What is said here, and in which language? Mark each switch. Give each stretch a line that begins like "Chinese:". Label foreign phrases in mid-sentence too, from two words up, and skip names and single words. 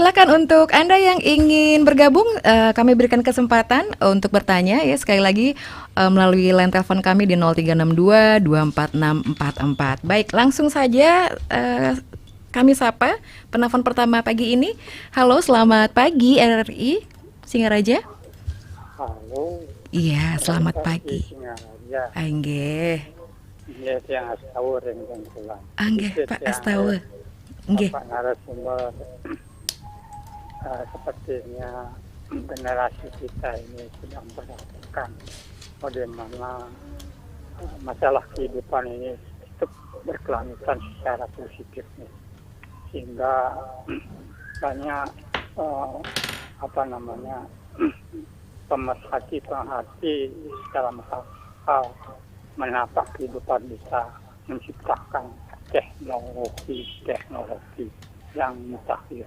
Indonesian: Silakan untuk Anda yang ingin bergabung, kami berikan kesempatan untuk bertanya ya, sekali lagi melalui line telepon kami di 0362 24644. Baik, langsung saja kami sapa penelpon pertama pagi ini. Halo, selamat pagi RRI Singaraja. Halo. Iya, selamat pagi. Singaraja. Nggih. Iya, yang Astawa yang pulang. Nggih, Pak Astawa. Nggih. Pak narasumber sepertinya generasi kita ini sedang merasakan bagaimana masalah kehidupan ini itu berkelanjutan secara positif nih. Sehingga banyak pemerhati dalam hal menata kehidupan bisa menciptakan teknologi yang mutakhir.